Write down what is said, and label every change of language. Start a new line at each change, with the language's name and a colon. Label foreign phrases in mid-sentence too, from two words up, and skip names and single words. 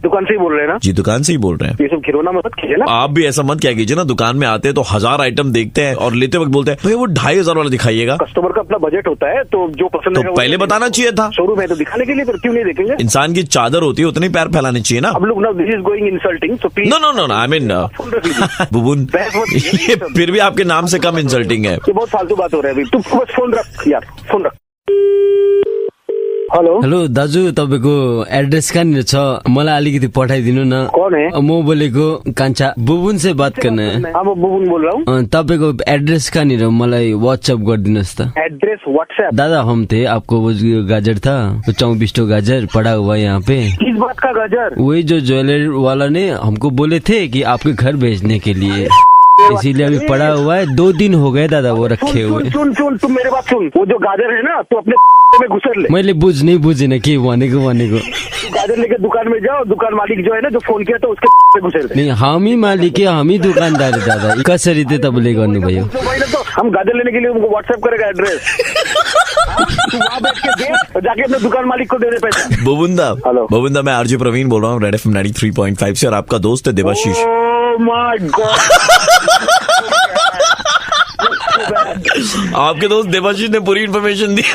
Hindi: दुकान से ही बोल रहे हैं ना? जी दुकान से ही बोल रहे हैं। ये सब खिलौना मत कीजिए ना। आप भी ऐसा मत क्या कीजिए ना, दुकान में आते हैं तो 1000 आइटम देखते हैं और लेते वक्त बोलते हैं भैया वो 2500 वाला दिखाइएगा। कस्टमर का अपना बजट होता है, तो जो पसंद तो पहले बताना चाहिए था। शोरूम है तो दिखाने के लिए, तो क्यों नहीं देखेंगे? इंसान की चादर होती है, उतनी पैर फैलाने चाहिए ना। अब लोग ना
English: this is going insulting, so please. no I mean
Hindi: बुबुन, ये फिर भी आपके नाम से कम इंसल्टिंग है। ये बहुत फालतू बात हो रहा है अभी। तू बस फोन रख यार, फोन रख।
Nepali: हेलो दाजु, तपाईँको एड्रेस कहाँनिर छ? मलाई अलिकति पठाइदिनु न।
Hindi: कौन है?
Nepali: म बोलेको कान्छा।
Hindi: बुबुन से बात करना है। हाँ मैं बुबुन बोल रहा हूँ।
Nepali: तपाईँको एड्रेस कहाँनिर मलाई व्हाट्सएप गरिदिनुहोस् त।
English: address WhatsApp?
Hindi: दादा हम थे, आपको वो गाजर था 24 गाजर पड़ा हुआ है यहाँ पे। किस बात का गाजर? वही जो ज्वेलरी वाला ने हमको बोले थे कि आपके घर भेजने के लिए, इसीलिए अभी पड़ा हुआ है। 2 दिन हो गए दादा वो रखे हुए। सुन तुम मेरे बात सुन। वो जो गाजर है ना, तो अपने में घुसर ले।
Nepali: मैले बुझेन के भनेको।
Hindi: गाजर लेके दुकान में जाओ, दुकान मालिक जो है ना जो फोन किया था उसके में घुसेर दे।
Nepali: नहीं हामी मालिक हामी दुकानदार दादा, कसरी चाहिँ तपाईँले गर्नुभयो?
Hindi: तो हम गाजर लेने के लिए उनको व्हाट्सएप करेगा एड्रेस। वहाँ बैठ के दे, जाके अपने दुकान मालिक को दे दे पैसा। बुबुनदा मैं आरजे प्रवीण बोल रहा हूँ रेड FM 93.5 से, और आपका दोस्त है देवाशीष। आपके दोस्त देवाशीष ने पूरी इन्फॉर्मेशन दी।